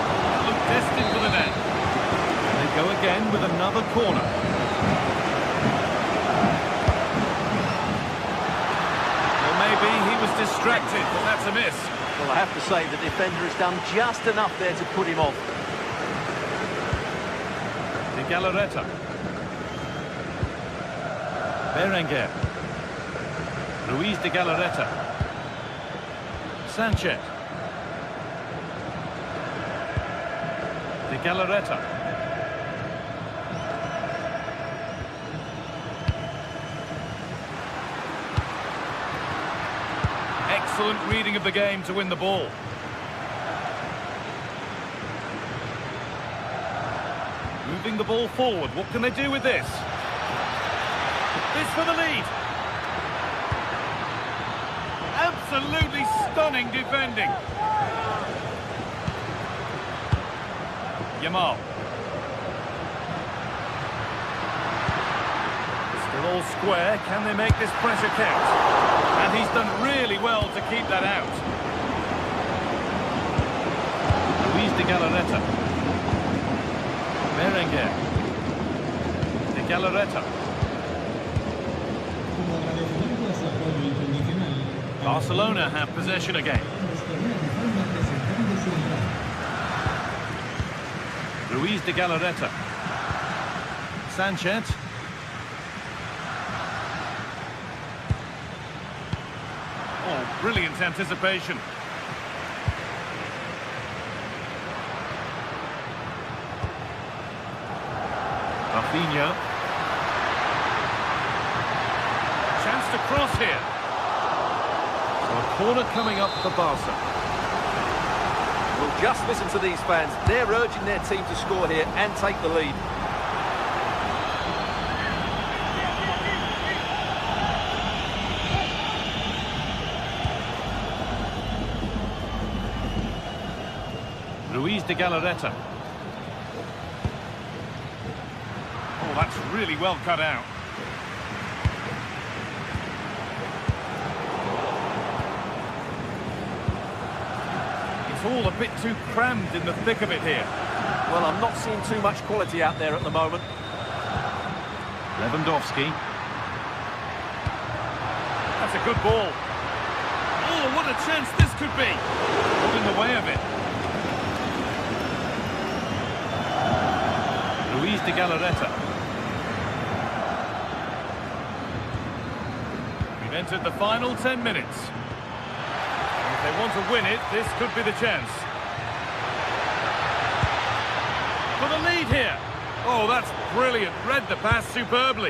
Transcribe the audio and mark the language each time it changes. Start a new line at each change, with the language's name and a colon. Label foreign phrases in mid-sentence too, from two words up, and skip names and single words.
English: Looked destined for the net. They go again with another corner. Well, maybe he was distracted, but that's a miss. Well, I have to say the defender has done just enough there to put him off. De Galarreta. Berenguer. Luis de Galarreta. Sanchez. De Galarreta. Excellent reading of the game to win the ball. Moving the ball forward. What can they do with this? This for the lead. Absolutely stunning defending. Yamal. Still all square. Can they make this pressure count? And he's done really well to keep that out. Luis de Galarreta. Berenguer. De Galarreta. Barcelona have possession again. Luis de Galarreta. Sanchez. Oh, brilliant anticipation. Rafinha. Chance to cross here. So a corner coming up for Barca. Well, just listen to these fans. They're urging their team to score here and take the lead. Luis de Galarreta. Oh, that's really well cut out. It's all a bit too crammed in the thick of it here. Well, I'm not seeing too much quality out there at the moment. Lewandowski. That's a good ball. Oh, what a chance this could be. Got in the way of it. Luis de Galarreta. We've entered the final 10 minutes. And if they want to win it, this could be the chance. For the lead here. Oh, that's brilliant. Read the pass superbly.